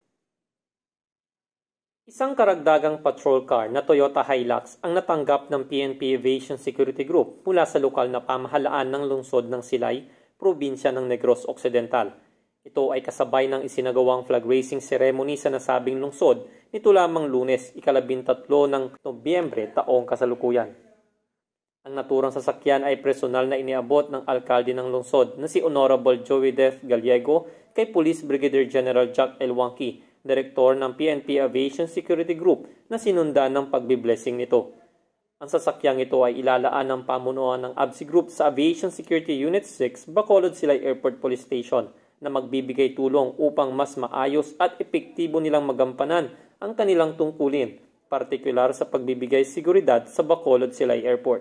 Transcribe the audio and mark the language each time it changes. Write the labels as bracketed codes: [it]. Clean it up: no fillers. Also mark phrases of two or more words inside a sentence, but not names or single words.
[tl] Isang karagdagang patrol car na Toyota Hilux ang natanggap ng PNP Aviation Security Group mula sa lokal na pamahalaan ng lungsod ng Silay, probinsya ng Negros Occidental. Ito ay kasabay ng isinagawang [en] flag raising ceremony [tl] sa nasabing lungsod nito lamang Lunes, 13 ng Nobyembre taong kasalukuyan. Ang naturang sasakyan ay personal na iniabot ng alkalde ng lungsod na si Honorable Joey Def Gallego kay Police Brigadier General Jack L. Wangki, Direktor ng PNP Aviation Security Group na sinundan ng pagbiblessing nito. Ang sasakyang ito ay ilalaan ng pamunuan ng ABSI Group sa Aviation Security Unit 6, Bacolod Silay Airport Police Station na magbibigay tulong upang mas maayos at epektibo nilang magampanan ang kanilang tungkulin, partikular sa pagbibigay seguridad sa Bacolod Silay Airport.